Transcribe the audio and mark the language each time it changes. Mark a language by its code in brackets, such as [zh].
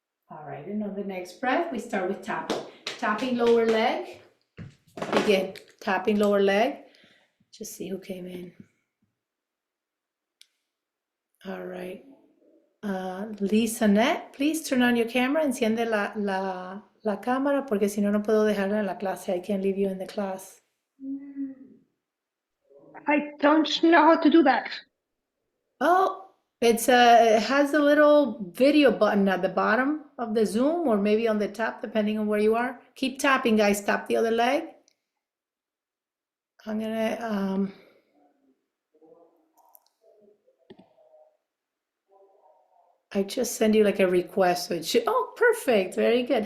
[en] All right, and on the next breath, we start with tapping. Tapping lower leg. Begin. Tapping lower leg. Just see who came in. All right. Lisa Net, please turn on your camera. [es] Enciende la cámara porque si no, no puedo dejarla en la clase. [en] I can't leave you in the class. I don't know how to do that. Oh, it has a little video button at the bottom of the Zoom or maybe on the top, depending on where you are. Keep tapping, guys. Tap the other leg. I'm gonna I just send you like a request, so it should, oh, perfect, very good.